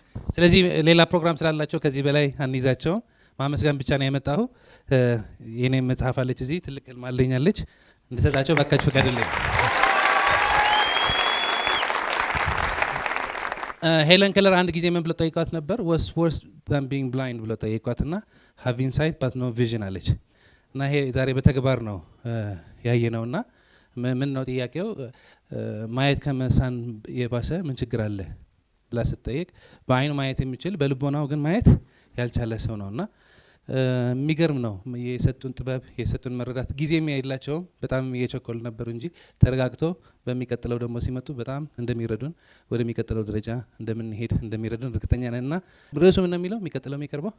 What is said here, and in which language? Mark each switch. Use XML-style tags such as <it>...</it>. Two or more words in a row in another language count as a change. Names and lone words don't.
<am>ስለዚህ ሌላ ፕሮግራም ስላላቸው ከዚህ በላይ አንይዛቸው። ማመስገን ብቻ ነው የመጣሁ። የኔም መጽሐፍ አለች እዚህ ትልቅ ህልም አለኛለች እንድሰጣቸው ባካችሁ ፍቀድልኝ። ሄለን ከለር አንድ ጊዜ ምን ብለው ጠይቋት ነበር?</am> <en>what's worse than being blind</en> <am>ብለው ጠይቋትና</am> <en>having sight but no vision</en> <am>አለች። እና ይሄ ዛሬ በተግባር ነው ያየነውና ምን ነው ጥያቄው? ማየት ከመሳን የባሰ ምን ችግር አለ ብላ ስትጠይቅ በአይኑ ማየት የሚችል በልቦናው ግን ማየት ያልቻለ ሰው ነውና የሚገርም ነው የሰጡን ጥበብ የሰጡን መረዳት። ጊዜም የላቸውም በጣም እየቸኮሉ ነበሩ እንጂ ተረጋግቶ በሚቀጥለው ደግሞ ሲመጡ በጣም እንደሚረዱን ወደሚቀጥለው ደረጃ እንደምንሄድ እንደሚረዱን እርግጠኛ ነንና ርዕሱ ምን ነው የሚለው የሚቀጥለው የሚቀርበው</am>